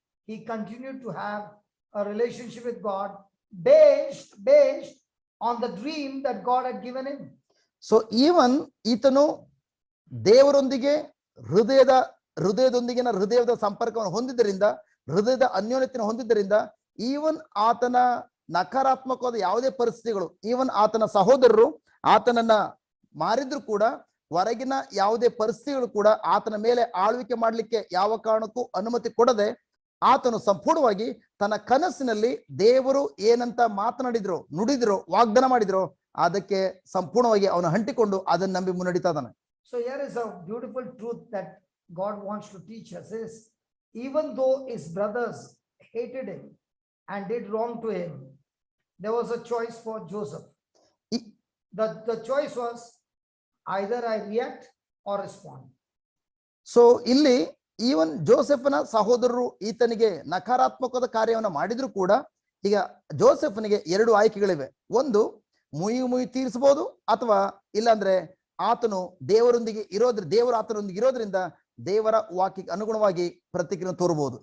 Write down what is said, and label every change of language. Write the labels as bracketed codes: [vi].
[en] He continued to have a relationship with God based on the dream that God had given him. So even [kn] ಈತನು ದೇವರೊಂದಿಗೆ ಹೃದಯದ ಸಂಪರ್ಕವನ್ನು ಹೊಂದಿದ್ದರಿಂದ, ಹೃದಯದ ಅನ್ಯೋನ್ಯತೆಯನ್ನು ಹೊಂದಿದ್ದರಿಂದ even ಆತನ ನಕಾರಾತ್ಮಕವಾದ ಯಾವುದೇ ಪರಿಸ್ಥಿತಿಗಳು, ಈವನ್ ಆತನ ಸಹೋದರರು ಆತನನ್ನ ಮಾರಿದ್ರು ಕೂಡ ಹೊರಗಿನ ಯಾವುದೇ ಪರಿಸ್ಥಿತಿಗಳು ಕೂಡ ಆತನ ಮೇಲೆ ಆಳ್ವಿಕೆ ಮಾಡಲಿಕ್ಕೆ ಯಾವ ಕಾರಣಕ್ಕೂ ಅನುಮತಿ ಕೊಡದೆ ಆತನು ಸಂಪೂರ್ಣವಾಗಿ ತನ್ನ ಕನಸಿನಲ್ಲಿ ದೇವರು ಏನಂತ ಮಾತನಾಡಿದ್ರು, ನುಡಿದ್ರು, ವಾಗ್ದಾನ ಮಾಡಿದ್ರು ಅದಕ್ಕೆ ಸಂಪೂರ್ಣವಾಗಿ ಅವನು ಹಂಟಿಕೊಂಡು ಅದನ್ನ ನಂಬಿ ಮುನ್ನಡಿತಾ ಇದ್ದಾನೆ. [en] So here is a beautiful truth that God wants to teach us is, even though his brothers hated him and did wrong to him, there was a choice for Joseph. The choice was either I react or respond. [kn] So ಇಲ್ಲಿ even ಜೋಸೆಫನ ಸಹೋದರರು ಈತನಿಗೆ ನಕಾರಾತ್ಮಕವಾದ ಕಾರ್ಯವನ್ನು ಮಾಡಿದ್ರು ಕೂಡ ಈಗ ಜೋಸೆಫನಿಗೆ ಎರಡು ಆಯ್ಕೆಗಳಿವೆ. ಒಂದು, ಮುಯಿ ತೀರಿಸಬಹುದು, ಅಥವಾ ಇಲ್ಲಾಂದ್ರೆ ಆತನು ದೇವರು ಆತನೊಂದಿಗೆ ಇರೋದ್ರಿಂದ ದೇವರ ವಾಕ್ಯಕ್ಕೆ ಅನುಗುಣವಾಗಿ ಪ್ರತಿಕ್ರಿಯೆ ತೋರಬಹುದು.